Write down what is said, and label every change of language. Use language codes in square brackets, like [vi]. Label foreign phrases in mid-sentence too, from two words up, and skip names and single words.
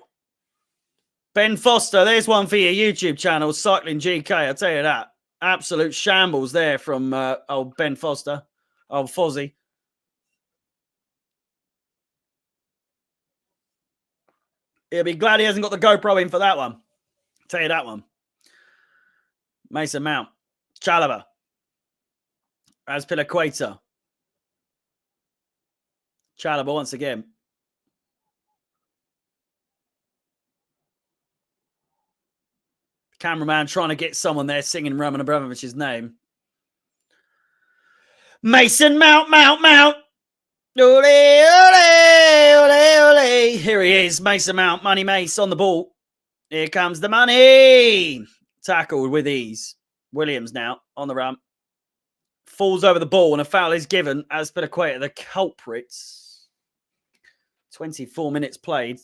[en] Ben Foster, there's one for your YouTube channel, Cycling GK, I'll tell you that. Absolute shambles there from old Ben Foster, old Fozzie. He'll be glad he hasn't got the GoPro in for that one. Tell you that one. Mason Mount. Chalobah. Azpilicueta. Chalobah once again. Cameraman trying to get someone there singing Roman Abramovich's name. Mason Mount, Mount, Mount. Ole, ole, ole, ole. Here he is, Mason Mount, Money Mace on the ball. Here comes the money. Tackled with ease. Williams now on the run. Falls over the ball and a foul is given. Azpilicueta, the culprits. 24 minutes played.